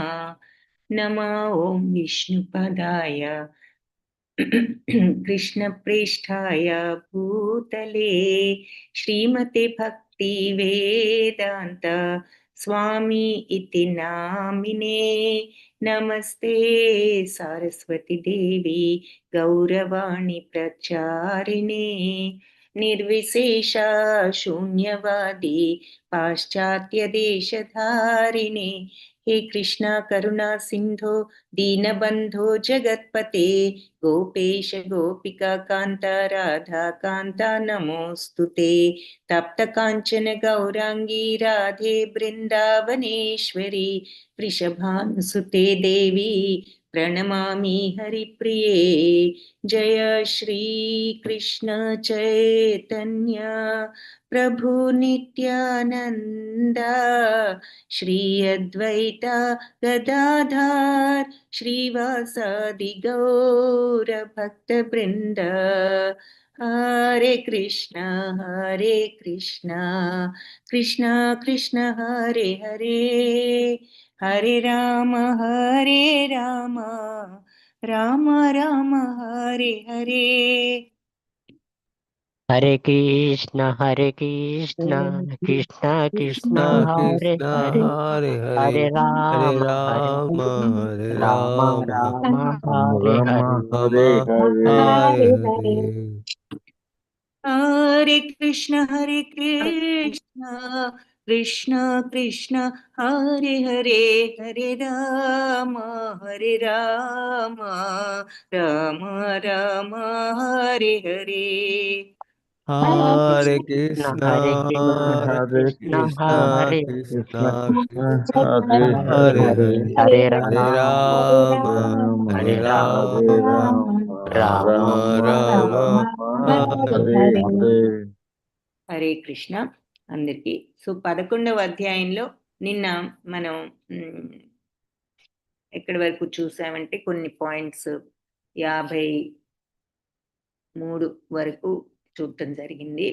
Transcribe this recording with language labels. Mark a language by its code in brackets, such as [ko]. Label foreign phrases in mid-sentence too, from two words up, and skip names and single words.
[sa] నమో ఓం విష్ణుపదాయ కృష్ణ ప్రేష్ఠాయ భూతలే శ్రీమతే భక్తి వేదాంత స్వామి ఇతి నామినే. నమస్తే సరస్వతి దేవి గౌరవాణి ప్రచారిణే నిర్విశేష శూన్యవాది పాశ్చాత్య దేశధారిణే. हे कृष्णा करुणा सिंधो दीनबंधो जगत्पते गोपेश गोपिका कांता राधा कांता नमोस्तुते. तप्त कांचन गौरांगी राधे वृंदावनेश्वरी वृषभानुसुते देवी प्रणमामि हरिप्रिये. जय श्री कृष्ण चैतन्य प्रभु नित्यानंदा श्री अद्वैता गदाधर श्रीवासादि गौर भक्त वृंद. हरे कृष्ण कृष्ण कृष्ण हरे हरे हरे राम राम राम हरे हरे. హరే కృష్ణ కృష్ణ కృష్ణ హరే కృష్ణ హరే హరే హరే హరే హరే రామ రామ హరే రామ రామ రామ హరే హరే హరే హరే. हरे कृष्ण कृष्ण कृष्ण हरे हरे हरे राम राम राम हरे हरे. हरे कृष्ण హరే కృష్ణ कृष्ण హరే कृष्ण కృష్ణ कृष्ण హరే हरे హరే हरे హరే हरे రామ राम హరే राम राम हरे हरे. హరే కృష్ణ [te] అందరికి. సో 11వ అధ్యాయంలో నిన్న మనం ఎక్కడి వరకు చూసామంటే కొన్ని పాయింట్స్ 53 వరకు చూడటం జరిగింది.